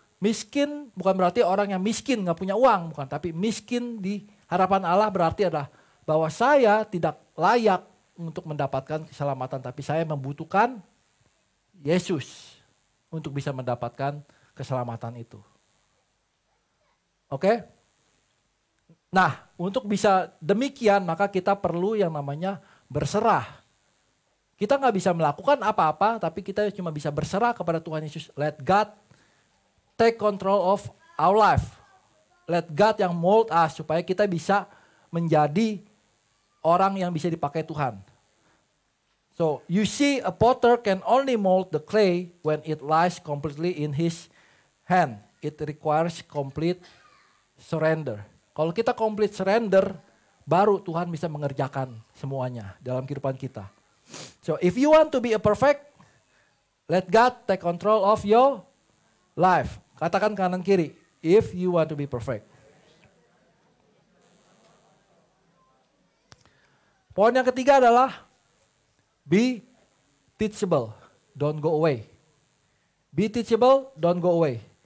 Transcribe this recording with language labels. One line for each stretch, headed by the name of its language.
Indonesian: Miskin bukan berarti orang yang miskin gak punya uang, bukan. Tapi miskin di hadapan Allah berarti adalah bahwa saya tidak layak untuk mendapatkan keselamatan, tapi saya membutuhkan Yesus untuk bisa mendapatkan keselamatan itu. Oke? Nah, untuk bisa demikian maka kita perlu yang namanya berserah. Kita gak bisa melakukan apa-apa, tapi kita cuma bisa berserah kepada Tuhan Yesus.
English: Let God take control of our life. Let God
Indonesian: yang
English: mold us
Indonesian: supaya kita bisa menjadi orang yang bisa dipakai Tuhan.
English: So you see a potter can only mold the clay when it lies completely in his hand. It requires complete surrender.
Indonesian: Kalau kita
English: complete surrender,
Indonesian: baru Tuhan bisa mengerjakan semuanya dalam kehidupan kita.
English: So if you want to be a perfect, let God take control of your life.
Indonesian: Katakan kanan kiri,
English: if you want to be perfect.
Indonesian: Poin yang ketiga adalah
English: be teachable, don't go away. Be teachable, don't go away.